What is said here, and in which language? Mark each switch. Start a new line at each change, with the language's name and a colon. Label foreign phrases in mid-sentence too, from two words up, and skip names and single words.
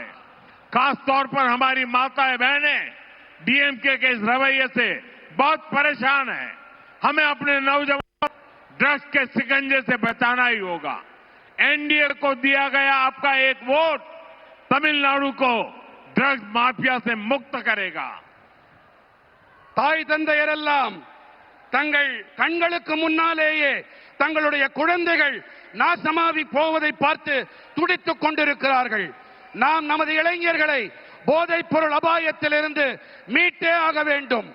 Hindi: खासतौर पर हमारी माताएं बहनें डीएमके के इस रवैये से बहुत परेशान हैं. हमें अपने नौजवान ड्रग्स के शिकंजे से बचाना ही होगा. एनडीए को दिया गया आपका एक वोट तमिलनाडु को ड्रग्स माफिया से मुक्त करेगा.
Tamil: தாய் தந்தையரெல்லாம் தங்கள் கண்களுக்கு முன்னாலேயே தங்களுடைய குழந்தைகள் நாசமாகி போவதை பார்த்து துடித்துக் கொண்டிருக்கிறார்கள். நாம் நமது இளைஞர்களை போதைப் பொருள் அபாயத்திலிருந்து மீட்டே ஆக வேண்டும்.